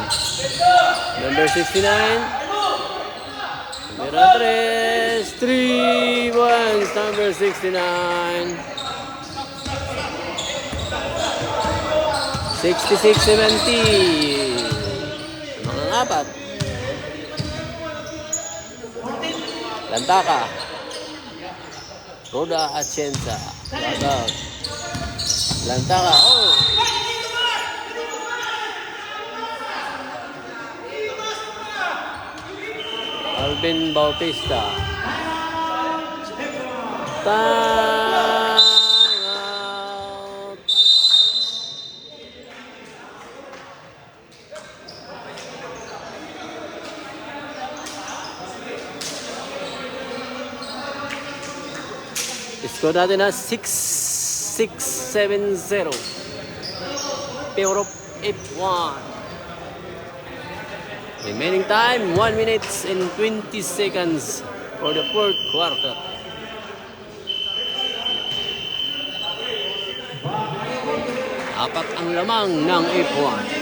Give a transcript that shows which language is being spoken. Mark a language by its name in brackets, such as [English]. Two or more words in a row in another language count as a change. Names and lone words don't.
[English] Number 69. Number 3. 3 points. Number 69. 66-70. [Filipino] Mga apat. Lantaka. Roda Atienza. Lagaut. Lantaka. Oh! Alvin Bautista. [English] Time out. [Filipino] Score natin na 6-6-7-0. Pero 8-1. [English] Remaining time, 1 minute and 20 seconds for the fourth quarter. [Filipino] Apat ang lamang ng F1.